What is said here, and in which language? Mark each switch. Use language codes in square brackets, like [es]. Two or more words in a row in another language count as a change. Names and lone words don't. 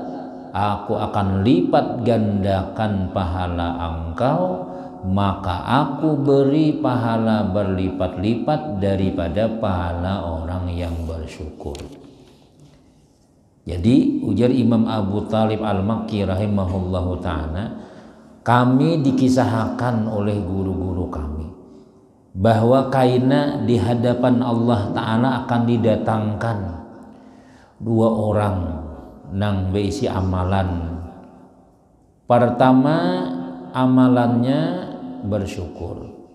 [id] Aku akan lipat gandakan pahala engkau, maka aku beri pahala berlipat-lipat daripada pahala orang yang bersyukur. Jadi ujar Imam Abu Talib Al-Makki [ar] rahimahullahu ta'ala, [id] kami dikisahkan oleh guru-guru kami bahwa kaina di hadapan Allah Ta'ala akan didatangkan dua orang [bjn] nang beisi [id] amalan. Pertama, amalannya bersyukur.